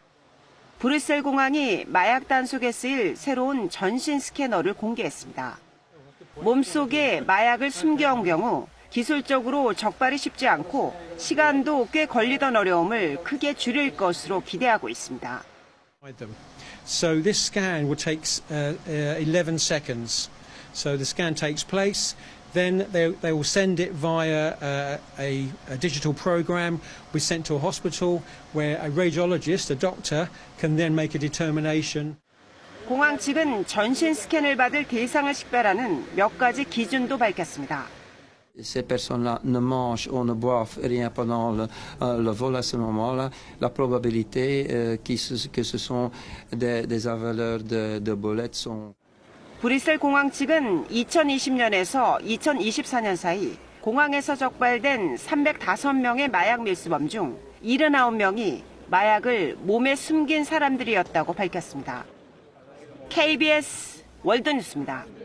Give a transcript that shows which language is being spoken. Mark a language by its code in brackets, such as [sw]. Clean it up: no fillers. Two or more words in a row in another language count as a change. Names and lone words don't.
[ko] 브뤼셀 공항이 마약 단속에 쓰일 새로운 전신 스캐너를 공개했습니다. 몸속에 마약을 숨겨온 경우 기술적으로 적발이 쉽지 않고 시간도 꽤 걸리던 어려움을 크게 줄일 것으로 기대하고 있습니다. [en] So this scan will take 11 seconds. So the scan takes place. Then they will send it via a digital program. We sent to a hospital where a radiologist, a doctor, can then make a determination. [ko] 공항 측은 전신 스캔을 받을 대상을 식별하는 몇 가지 기준도 밝혔습니다. [fr] Ces personnes-là ne mangent ou ne boivent rien pendant le vol à ce moment-là, la probabilité que ce sont des avaleurs de bolettes sont... [ko] 브뤼셀 공항 측은 2020년에서 2024년 사이 공항에서 적발된 305명의 마약 밀수범 중 79명이 마약을 몸에 숨긴 사람들이었다고 밝혔습니다. KBS 월드뉴스입니다.